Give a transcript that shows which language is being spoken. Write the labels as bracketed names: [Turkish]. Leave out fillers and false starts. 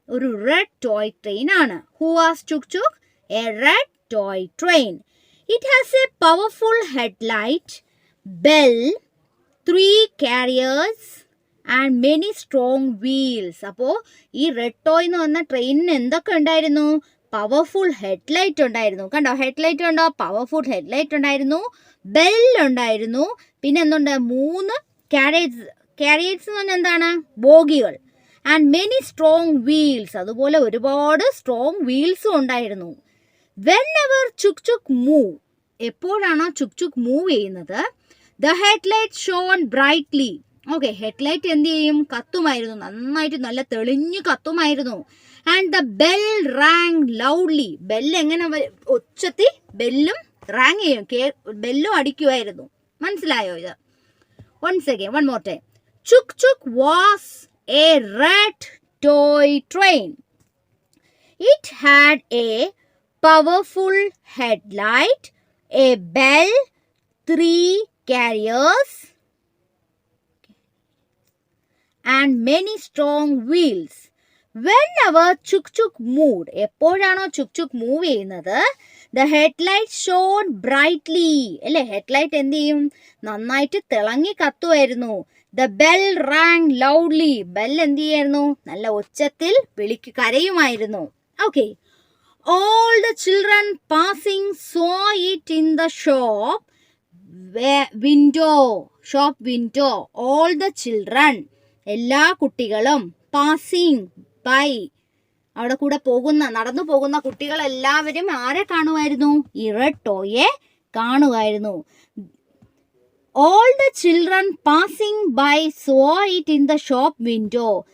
[English] ഒരു red toy train ആണ്. Who was Chuk Chuk? A red toy train. It has a powerful headlight, bell, 3 carriers and many strong wheels. [Malayalam] അപ്പോൾ ഈ red toy എന്ന് പറഞ്ഞ ട്രെയിനിന് എന്തൊക്കെ ഉണ്ടായിരുന്നു? പവർഫുൾ ഹെഡ്ലൈറ്റ് ഉണ്ടായിരുന്നു. കണ്ടോ? ഹെഡ്ലൈറ്റ് ഉണ്ടോ? പവർഫുൾ ഹെഡ്ലൈറ്റ് ഉണ്ടായിരുന്നു, ബെൽ ഉണ്ടായിരുന്നു, പിന്നെ എന്തുണ്ട്? 3 കാരിയേഴ്സ് എന്ന് പറഞ്ഞാൽ എന്താണ്? ബോഗികൾ. [English] and many strong wheels, [Malayalam] അതുപോലെ ഒരുപാട് സ്ട്രോങ് വീൽസും ഉണ്ടായിരുന്നു. [English] whenever Chuk Chuk move, [Malayalam] എപ്പോഴാണോ ചുക് ചുക് മൂവ് ചെയ്യുന്നത്, [English] The headlight shone brightly. [Malayalam] Okay, headlight എന്ത് ചെയ്യും? കത്തുമായിരുന്നു, നന്നായിട്ട് നല്ല തെളിഞ്ഞു കത്തുമായിരുന്നു. [English] And the bell rang loudly. [Malayalam] Bell എങ്ങനെ ഒച്ചത്തിൽ ബെല്ലും റാങ് ചെയ്യും, ബെല്ലും അടിക്കുമായിരുന്നു. മനസ്സിലായോ ഇത്? [English] once again, one more time. Chuk Chuk was a red toy train. It had a powerful headlight, a bell, 3 carriers, and many strong wheels. Whenever Chuk Chuk moved, [Malayalam] എപ്പോഴാണോ Chugh Chugh move ചെയ്യുന്നത്, [English] the headlight shone brightly. [Malayalam] അല്ലേ, headlight എന്ത് ചെയ്യും? നന്നായിട്ട് തിളങ്ങി കത്തുമായിരുന്നു. [English] The bell rang loudly. [Malayalam] Bell എന്ത് ചെയ്യായിരുന്നു? നല്ല ഉച്ചത്തിൽ കരയുമായിരുന്നു. Okay. [English] All the children passing saw it in the shop window. Shop window. All the children. [Malayalam] എല്ലാ കുട്ടികളും പാസിംഗ് ബൈ, അവിടെ കൂടെ നടന്നു പോകുന്ന കുട്ടികളെല്ലാവരും ആരെ കാണുമായിരുന്നു? ഈ റെഡ് ടോയെ കാണുമായിരുന്നു. [English] All the children passing by saw it in the shop window.